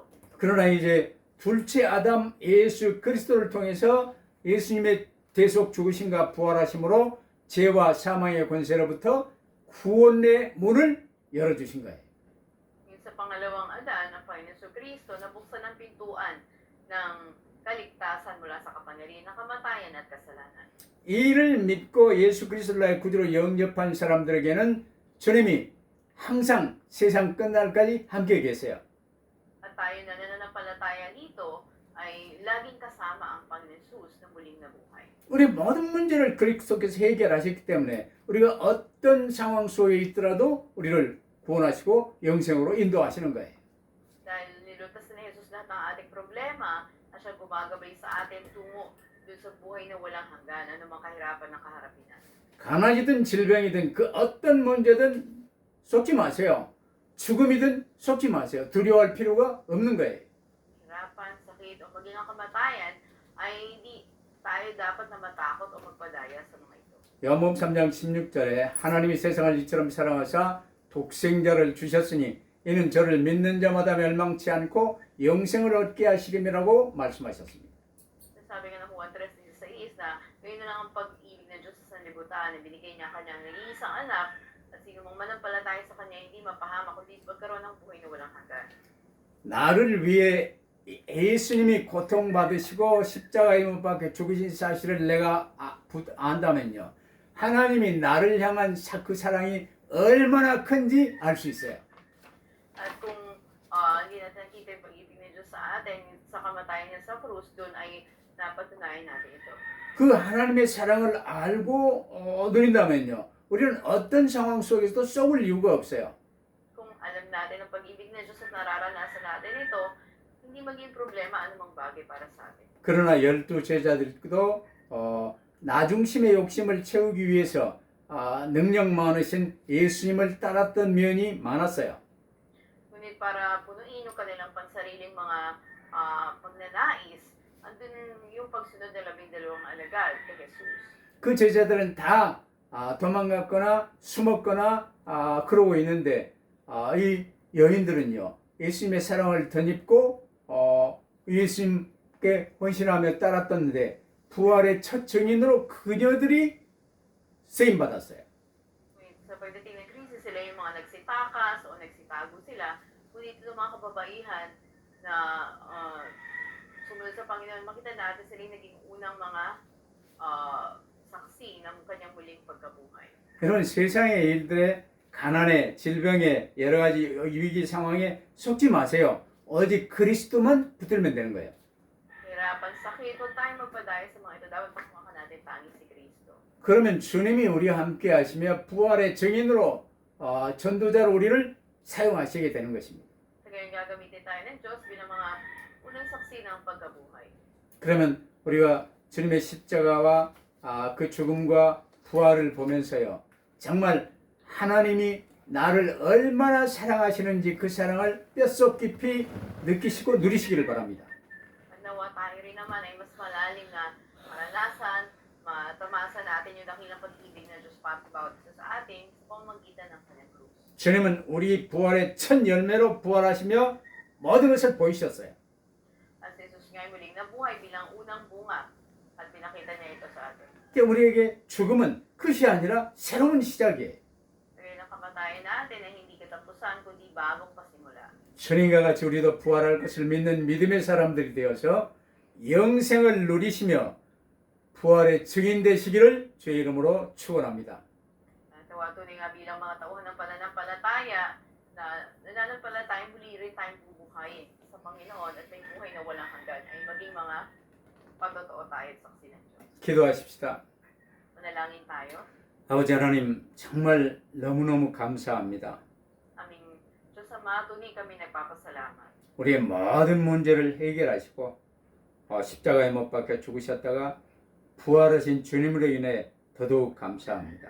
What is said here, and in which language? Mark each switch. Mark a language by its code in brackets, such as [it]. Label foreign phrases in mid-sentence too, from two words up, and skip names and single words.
[ko] 그러나 이제 둘째 아담 예수 그리스도를 통해서 예수님의 대속 죽으심과 부활하심으로 죄와 사망의 권세로부터 구원의 문을 열어주신 거예요. [tl] Yung sa pangalawang Adan, ang Panginoon sa Kristo, nabuksan ang pintuan ng kaligtasan mula sa kapangyarihan ng kamatayan at kasalanan. [ko] 이를 믿고 예수 그리스도를 나의 구주로 영접한 사람들에게는 주님이 항상 세상 끝날까지 함께 계세요. [tl] At tayo na nananampalataya nito ay laging kasama ang Panginoon Jesus na muling nabuhay. [ko] 우리 모든 문제를 그리스도께서 해결하셨기 때문에 우리가 어떤 상황 속에 있더라도 우리를 구원하시고 영생으로 인도하시는 거예요. [tl] Dahil nilutas na Jesus lahat ng ating problema na siya gumagabay sa atin tungo dun sa buhay na walang hanggan, anumang kahirapan na kaharapin natin. [ko] 가난이든 질병이든 그 어떤 문제든 속지 마세요. 죽음이든 속지 마세요. 두려워할 필요가 없는 거예요. [tl] Hirapan, sakit, o maging ang kamatayan ay hindi tayo dapat na matakot o magpadaya sa mga ito. [ko] 요한복음 3장 16절에 하나님이 세상을 이처럼 사랑하사 독생자를 주셨으니 이는 저를 믿는 자마다 멸망치 않고 영생을 얻게 하시림이라고 말씀하셨습니다. [tl] Sabi nga ng Juan 3:16 na ngayon na lang ang pag-ibig ng Diyos sa sanlibutan na binigay niya kanyang nag-iisang anak at sino mong manampalataya sa kanya hindi mapahamak kundi magkaroon ng buhay na walang hanggan. [ko] 나를 위해 예수님이 고통받으시고 십자가에 못 박혀 죽으신 사실을 내가 안다면요. 하나님이 나를 향한 그 사랑이 얼마나 큰지 알 수 있어요. [tl] At kung hindi natin nakita yung pag-ibig ng Diyos sa atin, sa kamatayan niya sa krus, doon ay napatunayan natin ito. [ko] 그 하나님의 사랑을 알고 누린다면요. 우리는 어떤 상황 속에서도 썩을 이유가 없어요. [tl] Kung alam natin ang pag-ibig ng Diyos at nararanasan natin ito, hindi maging problema anumang bagay para sa atin. [ko] 그러나 12 제자들도 나중심의 욕심을 채우기 위해서 능력 많으신 예수님을 따랐던 면이 많았어요. [tl] Ngunit para punuin yung kanilang pansariling mga pagnanais, andun yung pagsunod ng 12 alagad kay Jesus. [ko] 그 제자들은 다 도망갔거나 숨었거나 그러고 있는데 이 여인들은요 예수님의 사랑을 덧입고 예수님께 헌신하며 따랐던데 부활의 첫 증인으로 그녀들이 쓰임 받았어요. [tl] Ngunit sa pagdating ng krisis, sila yung mga nagsitakas o nagsitago sila. Ngunit yung mga kababaihan na sumunod sa Panginoon, makita natin sila yung naging unang mga saksi ng kanyang muling pagkabuhay. [ko] 이런 세상의 일들에 가난에 질병에 여러 가지 위기 상황에 속지 마세요. 오직 그리스도만 붙들면 되는 거예요. [tl] Hirapan, sakit, huwag tayong magpadaya sa mga ito. Dapat pakmakan natin tanging si Kristo. [ko] 그러면 주님이 우리와 함께 하시며 부활의 증인으로 전도자로 우리를 사용하시게 되는 것입니다. [tl] Sa gayon gagamitin tayo ng Diyos bilang mga unang saksi ng pagkabuhay. [ko] 그러면 우리가 주님의 십자가와 그 죽음과 부활을 보면서요. 정말 하나님이 나를 얼마나 사랑하시는지 그 사랑을 뼛속 깊이 느끼시고 누리시기를 바랍니다. [tl] At nawa tayo rin naman ay mas malalim na maranasan, matamasa natin yung dakilang pag-ibig ng Diyos para sa bawat isa sa atin sa pamamagitan ng kanyang krus. [ko] 주님은 우리 부활의 첫 열매로 부활하시며 모든 것을 보이셨어요. [tl] At si Jesus nga'y muling nabuhay bilang unang bunga at pinakita niya ito sa atin. [ko] 그러니까 우리에게 죽음은 끝이 아니라 새로운 시작이에요. [tl] Kaya ng kamatayan natin ay hindi katapusan kundi bagong pasimula. [ko] 주님과 같이 우리도 부활할 것을 믿는 믿음의 사람들이 되어서 영생을 누리시며 부활의 증인 되시기를 주의 이름으로 축원합니다. [tl] Tunay nga bilang mga tauhan ng pananampalataya na nananampalatayang muli rin tayong bubuhayin sa Panginoon at may buhay na walang hanggan ay maging mga patotoo tayo at saksi ng Diyos. [ko] 기도하십시다. [tl] Manalangin tayo. [ko] 아버지 하나님 정말 너무너무 감사합니다. [tl] Aming Diyos Ama, tunay kami nagpapasalamat. [ko] 우리의 모든 문제를 해결하시고 십자가에 못 박혀 죽으셨다가 부활하신 주님으로 인해 더더욱 감사합니다.